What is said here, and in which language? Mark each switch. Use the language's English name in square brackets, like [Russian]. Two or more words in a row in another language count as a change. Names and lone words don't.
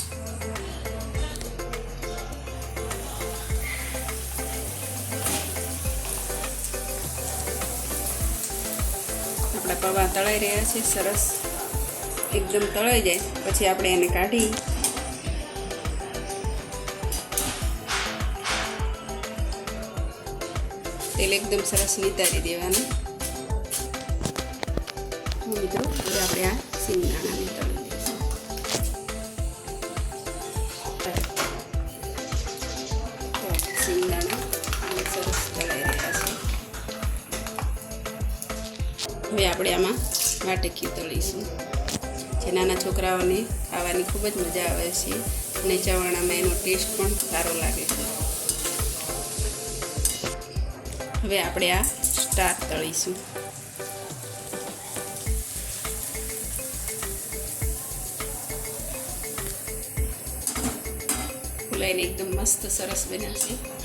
[Gujarati] આપણા પૌવા તળાઈ રહ્યા છે સરસ એકદમ તળાઈ જાય પછી આપણે એને કાઢી તેલ એકદમ સરસ નિતારી દેવાનું। મિત્રો હવે આપણે આ સિંગદાણાને તળી દઈશું। સિંગદાણા સરસ તળાઈ રહ્યા છે। હવે આપણે આમાં વાટકીઓ તળીશું। જે નાના છોકરાઓને ખાવાની ખૂબ જ મજા આવે છે અને ચવાણામાં એનો ટેસ્ટ પણ સારો લાગે છે। હવે આપણે આ સ્ટાર તળીશું। ફૂલાઈને એકદમ મસ્ત સરસ બન્યા છે।